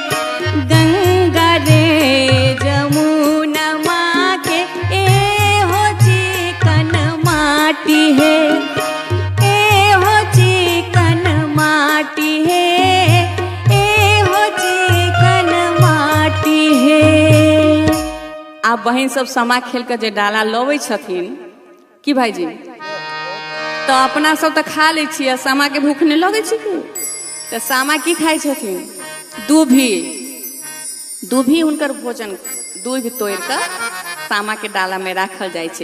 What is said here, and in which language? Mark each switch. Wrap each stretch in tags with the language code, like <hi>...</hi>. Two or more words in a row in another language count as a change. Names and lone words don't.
<mai>गंगा रे जमुना माँ के ए हो चिकन माटी है। ए हो चिकन माटी है। ए हो चिकन माटी है। आप बहन सब समा खेल के जे डाला लवे छथिन कि भाईजी तो अपना सब तो खा ले छियै। सामा के भूख नहीं लगे छी कि तो सामा की खाई छथिन दूभी। दूभी हुनकर भोजन दूध तोड़ कर सामा के डाला में राखल जाय छै।</mai>